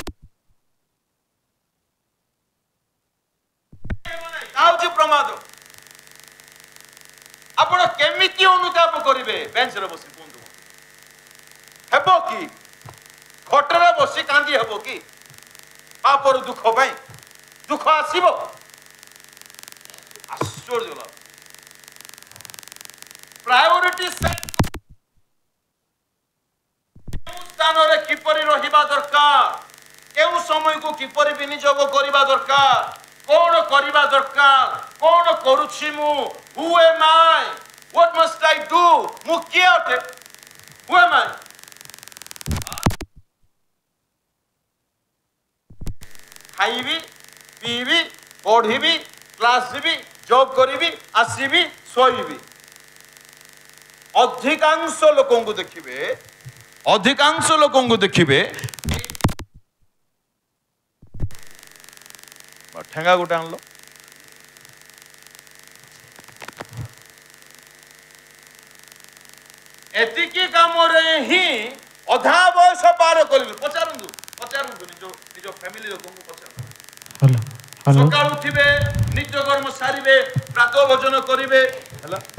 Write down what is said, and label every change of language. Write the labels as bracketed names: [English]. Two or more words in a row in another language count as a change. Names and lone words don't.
[Odia] ହଉଛି ପ୍ରମାଦ ଆପଣ କେମିତି ଅନୁତାପ କରିବେ ବେଞ୍ଚରେ ବସି କୁହନ୍ତୁ ହେବ କି ଖଟରେ ବସି କାନ୍ଦି ହେବ କି ପାପର ଦୁଃଖ ପାଇଁ ଦୁଃଖ ଆସିବ ଆଶ୍ଚର୍ଯ୍ୟ ଲାଗ ପ୍ରାୟୋରିଟି ସ୍ଥାନରେ କିପରି ରହିବା ଦରକାର କେଉଁ ସମୟକୁ କିପରି ବିନିଯୋଗ କରିବା ଦରକାର କଣ କରିବା ଦରକାର କଣ କରୁଛି ମୁଁ [English] who am I what must I do [Odia] ମୁଁ କିଏ ଅଟେ [English] who am I [Odia] ଖାଇବି ପିଇବି ପଢିବି କ୍ଲାସ ଯିବି ଜବ୍ କରିବି ଆସିବି ଶୋଇବି ଅଧିକାଂଶ ଲୋକଙ୍କୁ ଦେଖିବେ ଠେଙ୍ଗା ଗୋଟେ ଆଣିଲ ଏତିକି କାମରେ ହିଁ ଅଧା ବୟସ ପାର କରିବେ ପଚାରନ୍ତୁ ନିଜ ଫ୍ୟାମିଲି ଲୋକଙ୍କୁ ପଚାରନ୍ତୁ ସକାଳୁ ଉଠିବେ ନିତ୍ୟ କର୍ମ ସାରିବେ ପ୍ରାତଃ ଭୋଜନ କରିବେ ହେଲା